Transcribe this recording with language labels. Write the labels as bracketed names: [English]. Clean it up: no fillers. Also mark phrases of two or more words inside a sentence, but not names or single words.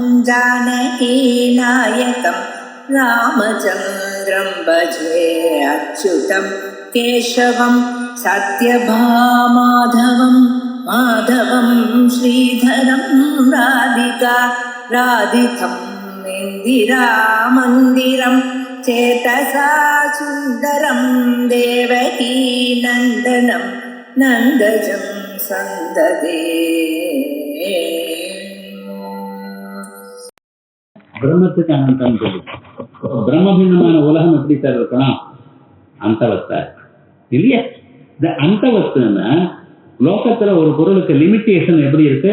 [Sanskrit] जानकीनायकं रामचन्द्रं भजे अच्युतं केशवं सत्यभामाधवं माधवं श्रीधरं राधिका राधितं इन्दिरामन्दिरं चेतसा सुन्दरं देवकी नन्दनं नन्दजं सन्ददे. [Tamil] பிரம்மத்துக்கு அனந்தம் சொல்லி பிரம்மபின்னமான உலகம் எப்படி சார் இருக்கணும்? அந்தவஸ்தா இல்லையா? இந்த அந்தவஸ்துன்னா லோகத்துல ஒரு பொருளுக்கு லிமிட்டேஷன் எப்படி இருக்கு?